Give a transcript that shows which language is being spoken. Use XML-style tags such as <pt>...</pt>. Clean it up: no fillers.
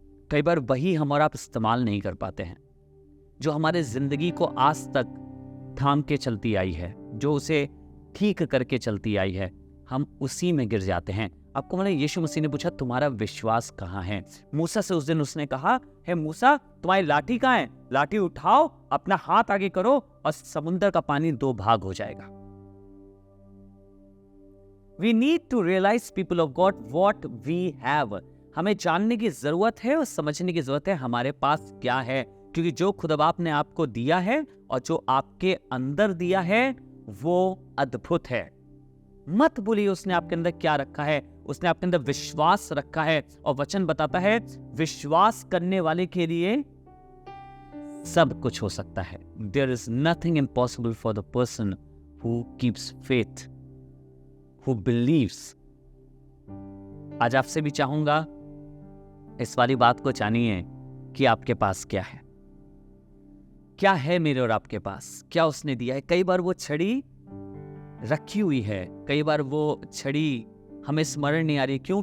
<hi>कई बार वही हम और आप इस्तेमाल नहीं कर पाते हैं, जो हमारे जिंदगी को आज तक थाम के चलती आई है, जो उसे ठीक करके चलती आई है। हम उसी में गिर जाते हैं। आपको मालूम, यीशु मसीह ने पूछा तुम्हारा विश्वास कहाँ है? मूसा से उस दिन उसने कहा, हे मूसा, तुम्हारी लाठी कहाँ है? लाठी उठाओ, अपना हाथ आगे करो और समुद्र का पानी 2 भाग हो जाएगा।</hi> <en>We need to realize, people of God, what we have.</en> <hi>हमें जानने की जरूरत है और समझने की जरूरत है हमारे पास क्या है, क्योंकि जो खुदा बाप ने आपको दिया है और जो आपके अंदर दिया है वो अद्भुत है। मत भूलिए उसने आपके अंदर क्या रखा है। उसने आपके अंदर विश्वास रखा है, और वचन बताता है विश्वास करने वाले के लिए सब कुछ हो सकता है।</hi> <en>There is nothing impossible for the person who keeps faith, who believes.</en> <hi>आज आपसे भी चाहूंगा इस वाली बात को जानिए कि आपके पास क्या है। क्या है मेरे और आपके पास? क्या उसने दिया है? कई बार वो छड़ी रखी हुई है, कई बार वो छड़ी हमें स्मरण नहीं आ रही। क्यों?</hi>